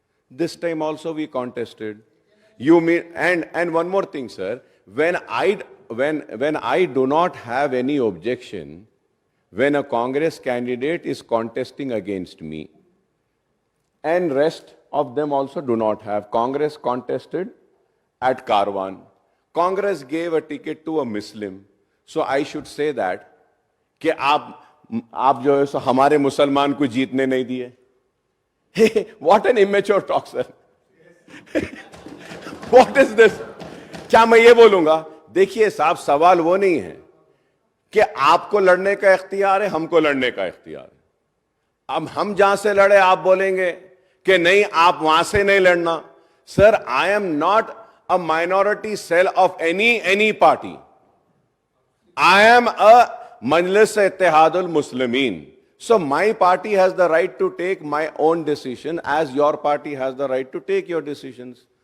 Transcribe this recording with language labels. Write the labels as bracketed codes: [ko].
[en] This time also we contested. You mean, and one more thing, sir, when I do not have any objection when a Congress candidate is contesting against me, and rest of them also do not have. Congress contested at Karwan. Congress gave a ticket to a Muslim. So I should say that [hi] कि आप जो है सो हमारे मुसलमान को जीतने नहीं दिए. [en] What an immature talk, sir. What is this? [hi] क्या मैं ये बोलूंगा? देखिए साहब, सवाल वो नहीं है कि आपको लड़ने का इख्तियार है, हमको लड़ने का इख्तियार है. अब हम जहां से लड़े आप बोलेंगे कि नहीं, आप वहां से नहीं लड़ना. [en] Sir, I am not a minority cell of any party. I am a Majlis Ittihadul Muslimin. So my party has the right to take my own decision as your party has the right to take your decisions.